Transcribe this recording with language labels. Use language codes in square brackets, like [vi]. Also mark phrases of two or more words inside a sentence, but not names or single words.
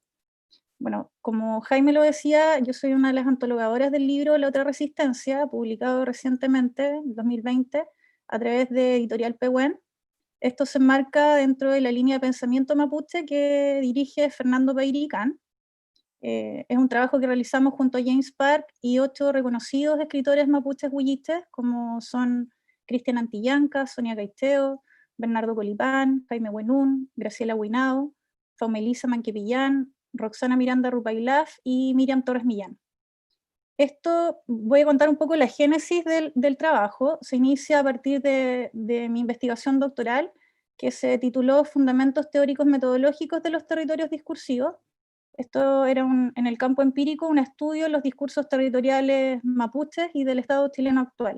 [es] Bueno, como Jaime lo decía, yo soy una de las antologadoras del libro La otra resistencia, publicado recientemente, en 2020, a través de Editorial Pehuen. Esto se enmarca dentro de la línea de pensamiento mapuche que dirige Fernando Peiricán. Es un trabajo que realizamos junto a James Park y 8 reconocidos escritores mapuches huilliches, como son Cristian Antillanca, Sonia Gaiteo, Bernardo Colipán, Jaime Buenún, Graciela Huinao, Faumelisa Manquepillán, Roxana Miranda Rupailaf y Miriam Torres Millán. Esto, voy a contar un poco la génesis del trabajo. Se inicia a partir de mi investigación doctoral, que se tituló Fundamentos Teóricos Metodológicos de los Territorios Discursivos. Esto era en el campo empírico un estudio de los discursos territoriales mapuches y del Estado chileno actual.